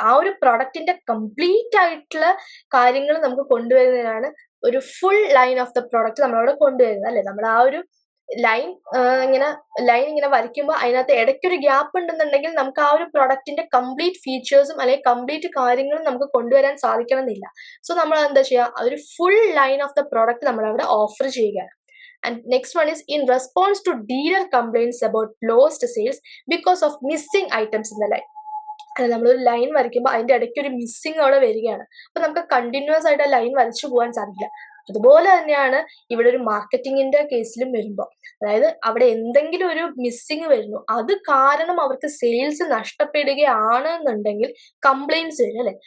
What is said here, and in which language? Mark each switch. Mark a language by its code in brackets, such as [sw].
[ml] ആ ഒരു പ്രൊഡക്റ്റിന്റെ കംപ്ലീറ്റ് ആയിട്ടുള്ള കാര്യങ്ങൾ നമുക്ക് കൊണ്ടുവരുന്നതിനാണ് ഒരു full line of the product നമ്മളവിടെ കൊണ്ടുവരുന്നത് അല്ലെ. നമ്മൾ ആ ഒരു ലൈൻ ഇങ്ങനെ വരയ്ക്കുമ്പോൾ അതിനകത്ത് ഇടയ്ക്കൊരു ഗ്യാപ്പ് ഉണ്ടെന്നുണ്ടെങ്കിൽ നമുക്ക് ആ ഒരു പ്രൊഡക്റ്റിന്റെ കംപ്ലീറ്റ് ഫീച്ചേഴ്സും അല്ലെങ്കിൽ കംപ്ലീറ്റ് കാര്യങ്ങളും നമുക്ക് കൊണ്ടുവരാൻ സാധിക്കണമെന്നില്ല. സോ നമ്മൾ എന്താ ചെയ്യുക, ഒരു full line of the product നമ്മൾ അവിടെ ഓഫർ ചെയ്യുകയാണ്. [en] And next one is in response to dealer complaints about lost sales because of missing items in the line. [ml] നമ്മളൊരു ലൈൻ വരയ്ക്കുമ്പോൾ അതിന്റെ ഇടയ്ക്ക് ഒരു മിസ്സിങ് അവിടെ വരികയാണ്. അപ്പൊ നമുക്ക് കണ്ടിന്യൂസ് ആയിട്ട് ആ ലൈൻ വരച്ചു പോകാൻ സാധിക്കില്ല. അതുപോലെ തന്നെയാണ് ഇവിടെ ഒരു മാർക്കറ്റിങ്ങിന്റെ കേസിലും വരുമ്പോൾ, അതായത് അവിടെ എന്തെങ്കിലും ഒരു മിസ്സിങ് വരുന്നു, അത് കാരണം അവർക്ക് സെയിൽസ് നഷ്ടപ്പെടുകയാണ് എന്നുണ്ടെങ്കിൽ കംപ്ലൈൻസ് വരും അല്ലെ.